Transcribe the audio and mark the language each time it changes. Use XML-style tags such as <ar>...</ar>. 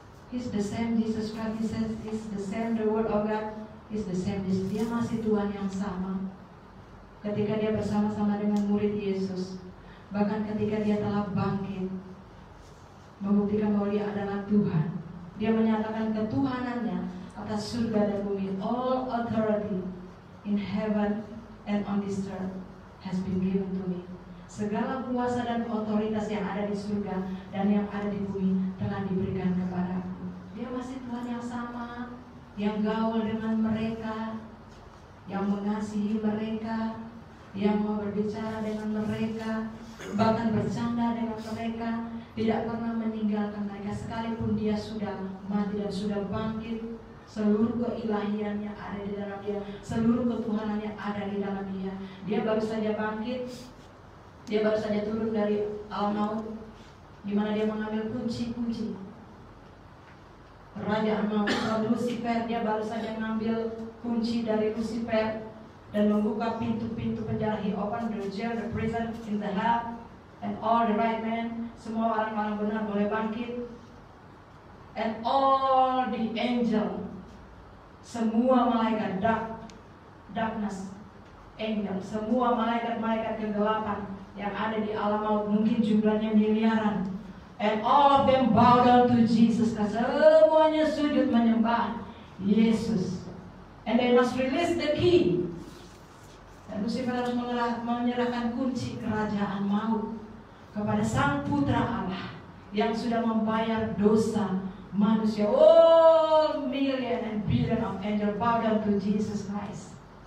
<en>He's the same Jesus Christ. He says he's the same. The word of God is the same.</en> <id>Dia masih Tuhan yang sama. Ketika dia bersama-sama dengan murid Yesus, bahkan ketika dia telah bangkit, membuktikan bahwa dia adalah Tuhan. Dia menyatakan ketuhanannya atas surga dan bumi.</id> <en>All authority in heaven and on this earth has been given to me.</en> <id>Segala kuasa dan otoritas yang ada di surga dan yang ada di bumi telah diberikan kepadaku. Dia masih Tuhan yang sama, yang gaul dengan mereka, yang mengasihi mereka, yang mau berbicara dengan mereka, bahkan bercanda dengan mereka, tidak pernah meninggalkan mereka sekalipun dia sudah mati dan sudah bangkit. Seluruh keilahiannya ada di dalam dia, seluruh ketuhanannya ada di dalam dia. Dia baru saja bangkit, dia baru saja turun dari alam maut, di mana dia mengambil kunci-kunci kerajaan maut. Lucifer, dia baru saja mengambil kunci dari Lucifer dan membuka pintu-pintu penjara.</id> <en>He opened the jail, the prison in the hell, and all the right men.</en> <id>Semua orang-orang benar boleh bangkit.</id> <en>And all the angel,</en> <id>semua malaikat</id> <en>darkness angel,</en> <id>semua malaikat-malaikat kegelapan yang ada di alam maut, mungkin jumlahnya miliaran.</id> <en>And all of them bow down to Jesus.</en> <id>Semuanya sujud menyembah Yesus.</id> <en>And they must release the key.</en> <id>Dan Lucifer harus menyerahkan kunci kerajaan maut kepada Sang Putra Allah yang sudah membayar dosa</id> <en>manusia, all million and billion of angels bow down to Jesus Christ.</en>